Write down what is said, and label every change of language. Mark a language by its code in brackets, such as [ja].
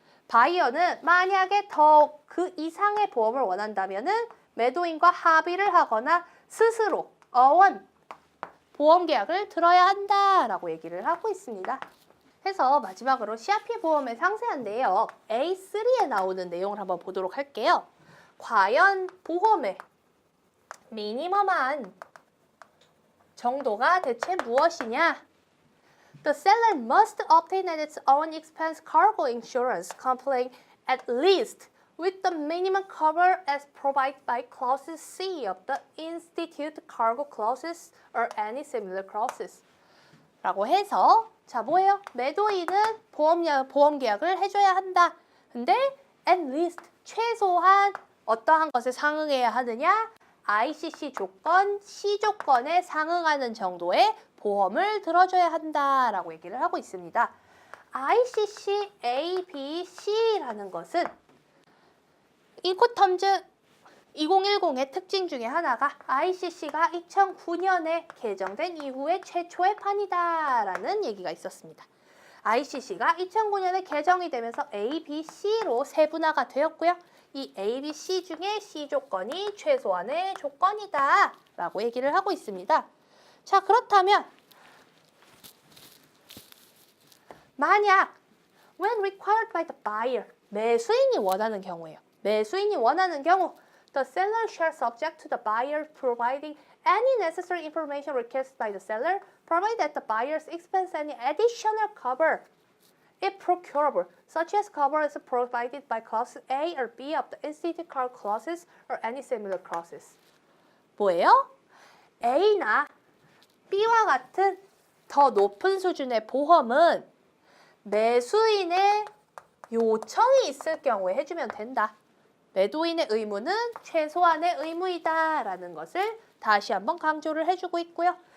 [ko] 바이어는 만약에 더 그 이상의 보험을 원한다면은 매도인과 합의를 하거나 스스로 보험 계약을 들어야 한다라고 얘기를 하고 있습니다. 해서 마지막으로 CRP 보험의 상세한 내용 A3에 나오는 내용을 한번 보도록 할게요. 과연 보험의 미니멈한 정도가 대체 무엇이냐? [en] The seller must obtain at its own expense cargo insurance complying at least with the minimum cover as provided by clause C of the Institute Cargo Clauses or any similar clauses. [ko] 라고 해서 자 뭐예요? 매도인은 보험 계약을 해줘야 한다. 근데 [en] at least [ko] 최소한 어떠한 것에 상응해야 하느냐? ICC 조건, C 조건에 상응하는 정도의 보험을 들어줘야 한다라고 얘기를 하고 있습니다. ICC A, B, C라는 것은 인코텀즈 2010의 특징 중에 하나가 ICC가 2009년에 개정된 이후의 최초의 판이다라는 얘기가 있었습니다. ICC가 2009년에 개정이 되면서 A, B, C로 세분화가 되었고요. 이 A, B, C 중에 C 조건이 최소한의 조건이다 라고 얘기를 하고 있습니다. 자, 그렇다면 만약 [en] when required by the buyer, [ko] 매수인이 원하는 경우예요. 매수인이 원하는 경우 [en] the seller shall subject to the buyer providing any necessary information requested by the seller, provided at the buyer's expense any additional cover if procurable, such as cover as provided by clause A or B of the Institute Cargo Clauses or any similar clauses. [ko] 뭐예요? A나 B와 같은 더 높은 수준의 보험은 매수인의 요청이 있을 경우에 해주면 된다. 매도인의 의무는 최소한의 의무이다라는 것을 다시 한번 강조를 해주고 있고요.